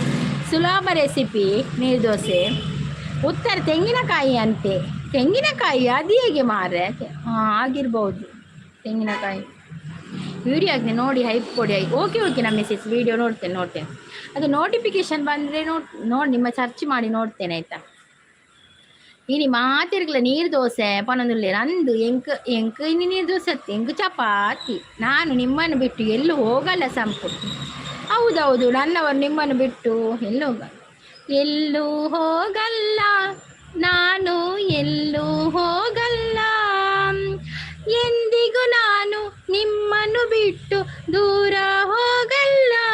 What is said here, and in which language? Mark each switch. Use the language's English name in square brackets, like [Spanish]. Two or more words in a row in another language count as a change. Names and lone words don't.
[Kannada] ಸುಲಭ ರೆಸಿಪಿ ನೀರು ದೋಸೆ. ಉತ್ತರ ತೆಂಗಿನಕಾಯಿ ಅಂತೆ. ತೆಂಗಿನಕಾಯಿ ಅದು ಹೇಗೆ ಮಾರೆ? ಆಗಿರ್ಬೋದು ತೆಂಗಿನಕಾಯಿ. ವಿಡಿಯೋ ಆಗಿದೆ ನೋಡಿ ಹೈಪ್ ಕೊಡಿ. ಓಕೆ ನಮ್ಮ [English] message video [Kannada] ನೋಡ್ತೇನೆ. ಅದು ನೋಟಿಫಿಕೇಶನ್ ಬಂದರೆ ನೋಡಿ ನಿಮ್ಮ ಸರ್ಚ್ ಮಾಡಿ ನೋಡ್ತೇನೆ ಆಯಿತಾ. [Tulu] ಇನಿ ಮಾತಿರ್ಗಲ ನೀರು ದೋಸೆ ಪನೊಂದುಲ್ಲೇರು ಅಂದು ಎಂಕ್ ಇನ್ನು ನೀರು ದೋಸೆ ಅತ್ತಿ ಎಂಕ್ ಚಪಾತಿ. [Kannada] ನಾನು ನಿಮ್ಮನ್ನು ಬಿಟ್ಟು ಎಲ್ಲೂ ಹೋಗಲ್ಲ ಸಂಪು. ಹೌದೌದು ನನ್ನವರು ನಿಮ್ಮನ್ನು ಬಿಟ್ಟು ಎಲ್ಲೂ ಹೋಗಲ್ಲ ನಾನು ಎಲ್ಲೂ ಹೋಗಲ್ಲ. ಎಂದಿಗೂ ನಾನು ನಿಮ್ಮನ್ನು ಬಿಟ್ಟು ದೂರ ಹೋಗಲ್ಲ.